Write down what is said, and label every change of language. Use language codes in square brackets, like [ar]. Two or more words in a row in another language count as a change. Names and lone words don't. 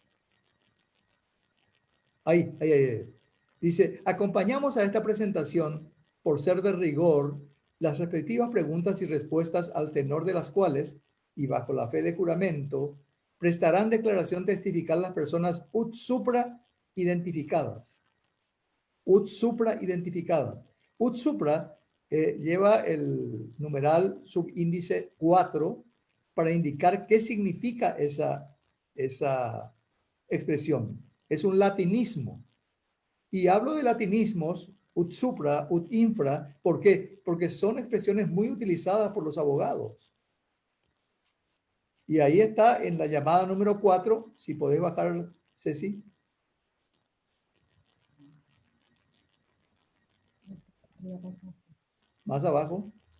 [es] Ahí. Dice, acompañamos a esta presentación, por ser de rigor, las respectivas preguntas y respuestas al tenor de las cuales, y bajo la fe de juramento, prestarán declaración testifical las personas [la] ut supra [es] identificadas. [la] Ut supra identificadas. Ut supra [es] lleva el numeral subíndice 4 para indicar qué significa esa expresión. Es un latinismo. Y hablo de latinismos, [la] ut supra, ut infra, [es] ¿por qué? Porque son expresiones muy utilizadas por los abogados. Y ahí está en la llamada número 4, si podés bajar, Ceci. Más abajo.